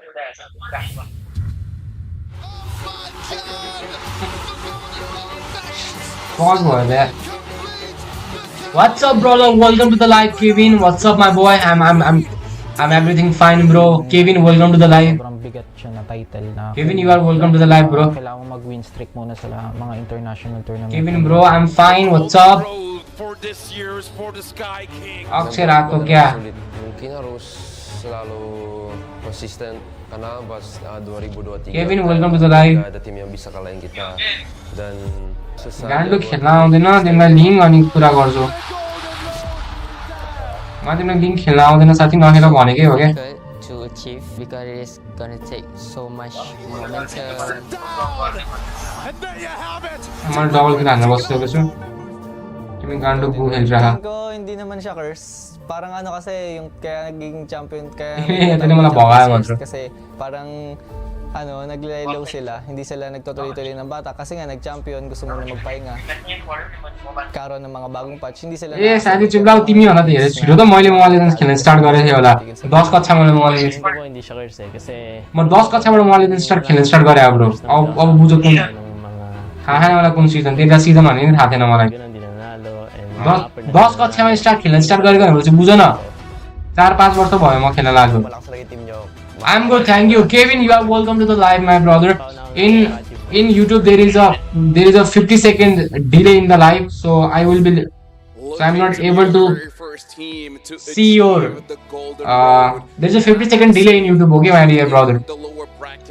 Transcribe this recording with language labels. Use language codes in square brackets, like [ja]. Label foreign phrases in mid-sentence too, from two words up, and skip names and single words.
[en] Pause for that. What's up, brother? Welcome to the live, Kevin. What's up, my boy? I'm everything fine, bro. Kevin, welcome to the live. Kevin, you are welcome to the live, bro. [tl] Kailangan mag- [en] win streak [tl] muna sa mga [en] international tournament. Kevin, bro, I'm fine. What's up? Akshay Rato kya? [id] Mungkin harus selalu konsisten karena pas 2023 [en] Kevin, welcome to the live. [id] Ada tim yang bisa kalahin kita dan [ne] गान्डु खेल्न आउँदैन तिमीलाई लिङ अनि कुरा गर्छु म तिमीलाई लिङ खेल्न आउँदैन साथी नखेल भनेकै हो के [en] to achieve because it is gonna take so much momentum. [ne] म डबल किन हान्न बसिसकेको छु तिमी गान्डु गु खेलिरह [tl] Hindi naman siya curse. Parang ano kasi yung kaya naging champion kaya Ito naman ang baka mo kasi parang ano naglaylo sila. Hindi sila nagtutuloy-tuloy ng bata kasi nga nag-champion gusto mo na magpahinga. Karon ng mga bagong patch hindi sila [ne] ए साथी चुप्लाउ तिमी होला त हेरे छिटो त मैले मोबाइल लिजेन्ड्स खेल्न स्टार्ट गरेको थिएँ होला 10 कक्षामा मैले मोबाइल लिजेन्ड्स [tl] Hindi siya curse kasi [ne] म 10 कक्षाबाट मोबाइल लिजेन्ड्स खेल्न स्टार्ट गरे ब्रो अब बुझ्यो कुन थाहा छैन मलाई कुन सिजन त्यता सिजन भन्ने नि थाहा थिएन मलाई 10 कक्षामा खेल्न स्टार्ट गरेको भनेपछि बुझ न 4-5 वर्ष भयो म खेल्न लाग्यो [en] I'm good, thank you. Kevin, you are welcome to the live, my brother. In YouTube there is a 50-second delay in the live, so I'm not able to see your there's a 50-second delay in YouTube, okay, my dear brother.